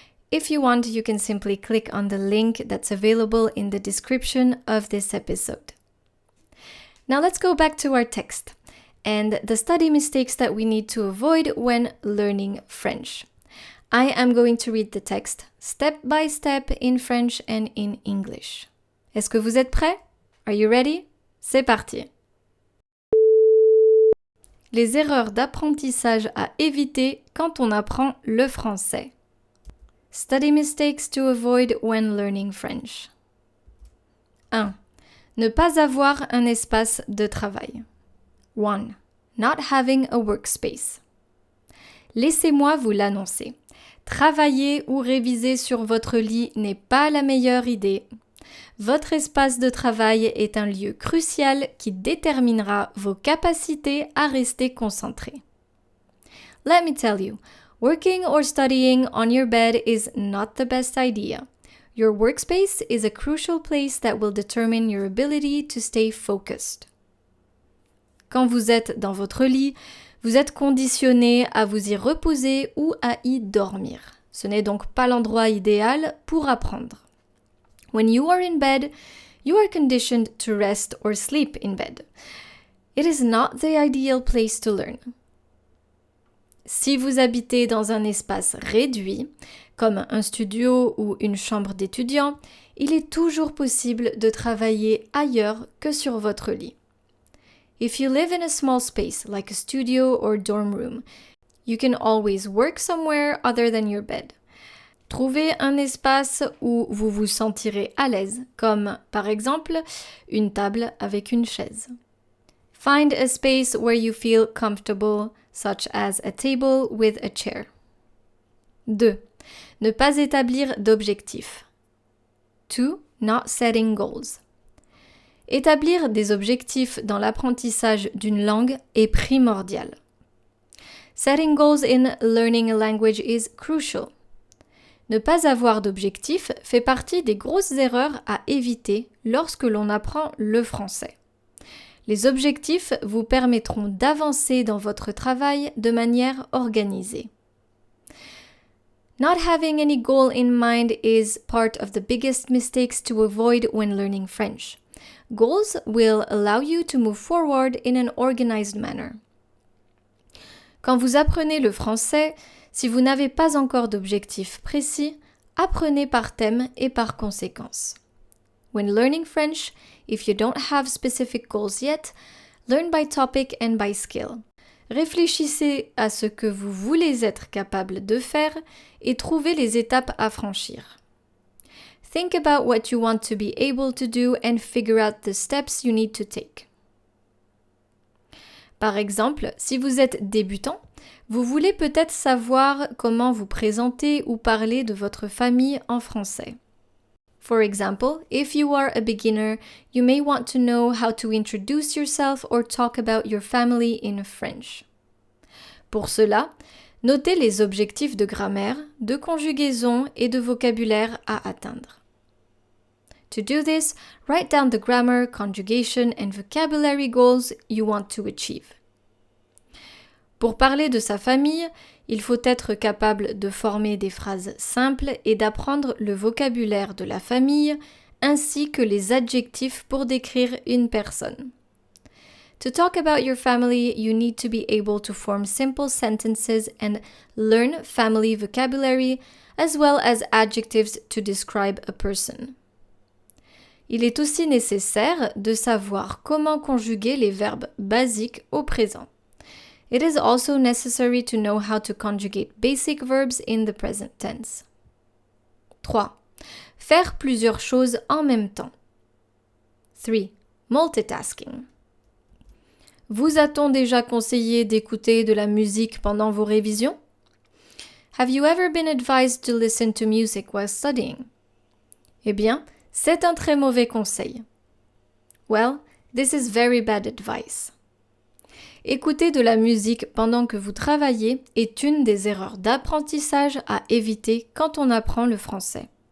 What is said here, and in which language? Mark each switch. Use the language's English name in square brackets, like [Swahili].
[English] If you want, you can simply click on the link that's available in the description of this episode. Now let's go back to our text and the study mistakes that we need to avoid when learning French. I am going to read the text step by step in French and in English. [French] Est-ce que vous êtes prêts? [English] Are you ready? [French] C'est parti! Les erreurs d'apprentissage à éviter quand on apprend le français. [English] Study mistakes to avoid when learning French. 1. [French] Ne pas avoir un espace de travail. 1. [English] Not having a workspace. [French] Laissez-moi vous l'annoncer. Travailler ou réviser sur votre lit n'est pas la meilleure idée. Votre espace de travail est un lieu crucial qui déterminera vos capacités à rester concentrés. [English] Let me tell you, working or studying on your bed is not the best idea. Your workspace is a crucial place that will determine your ability to stay focused. [French] Quand vous êtes dans votre lit, vous êtes conditionné à vous y reposer ou à y dormir. Ce n'est donc pas l'endroit idéal pour apprendre. [English] When you are in bed, you are conditioned to rest or sleep in bed. It is not the ideal place to learn. [French] Si vous habitez dans un espace réduit, comme un studio ou une chambre d'étudiant, il est toujours possible de travailler ailleurs que sur votre lit. [English] If you live in a small space, like a studio or dorm room, you can always work somewhere other than your bed. [French] Trouvez un espace où vous vous sentirez à l'aise, comme par exemple une table avec une chaise. [English] Find a space where you feel comfortable, such as a table with a chair. 2. [French] Ne pas établir d'objectifs. 2. [English] Not setting goals. [French] Établir des objectifs dans l'apprentissage d'une langue est primordial. [English] Setting goals in learning a language is crucial. [French] Ne pas avoir d'objectifs fait partie des grosses erreurs à éviter lorsque l'on apprend le français. Les objectifs vous permettront d'avancer dans votre travail de manière organisée. [English] Not having any goal in mind is part of the biggest mistakes to avoid when learning French. Goals will allow you to move forward in an organized manner. [French] Quand vous apprenez le français, si vous n'avez pas encore d'objectif précis, apprenez par thème et par conséquence. [English] When learning French, if you don't have specific goals yet, learn by topic and by skill. [French] Réfléchissez à ce que vous voulez être capable de faire et trouvez les étapes à franchir. [English] Think about what you want to be able to do and figure out the steps you need to take. [French] Par exemple, si vous êtes débutant, vous voulez peut-être savoir comment vous présenter ou parler de votre famille en français. [English] For example, if you are a beginner, you may want to know how to introduce yourself or talk about your family in French. [French] Pour cela, notez les objectifs de grammaire, de conjugaison et de vocabulaire à atteindre. [English] To do this, write down the grammar, conjugation and vocabulary goals you want to achieve. [French] Pour parler de sa famille, il faut être capable de former des phrases simples et d'apprendre le vocabulaire de la famille ainsi que les adjectifs pour décrire une personne. [English] To talk about your family, you need to be able to form simple sentences and learn family vocabulary as well as adjectives to describe a person. [French] Il est aussi nécessaire de savoir comment conjuguer les verbes basiques au présent. [English] It is also necessary to know how to conjugate basic verbs in the present tense. 3. [French] Faire plusieurs choses en même temps. 3. Multitasking. Vous a-t-on déjà conseillé d'écouter de la musique pendant vos révisions? [English] Have you ever been advised to listen to music while studying? [French] Eh bien, c'est un très mauvais conseil. [English] Well, this is very bad advice. [French] Écouter de la musique pendant que vous travaillez est une des erreurs d'apprentissage à éviter quand on apprend le français.